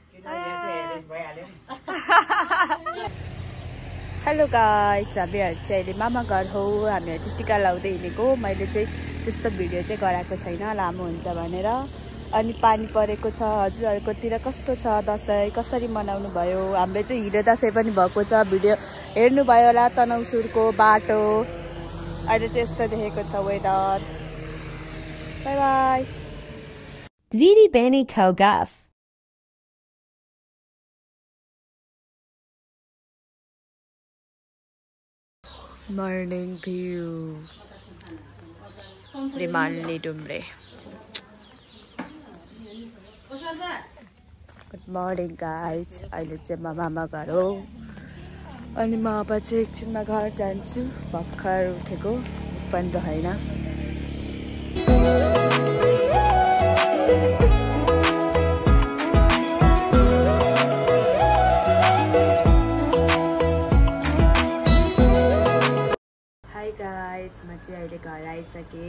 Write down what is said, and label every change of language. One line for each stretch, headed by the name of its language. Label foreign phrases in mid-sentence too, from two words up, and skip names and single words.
English: hello guys
Nepali: हामीहरू चाहिँ अहिले मामा घर हो हामीहरू चाहिँ टिका लाउँदै हिँडेको मैले चाहिँ त्यस्तो भिडियो चाहिँ गराएको छैन लामो हुन्छ भनेर अनि पानी परेको छ। हजुरहरुकोतिर कस्तो छ दशैं, कसरी मनाउनु भयो? हाम्रो चाहिँ हिजो दशैं पनि भएको छ, भिडियो हेर्नु भयो होला। तनहुँसुरको बाटो अहिले चाहिँ यस्तो देखेको छ वेदर।
English: bye bye. Vidi Bani Kogaf. Morning view. Rimanli Dumre. Good morning guys.
Nepali: अहिले चाहिँ म मामा घर हो अनि म अब चाहिँ एकछिनमा घर जान्छु। भर्खर उठेको पनि त हैन। गाइज म चाहिँ अहिले घर आइसकेँ।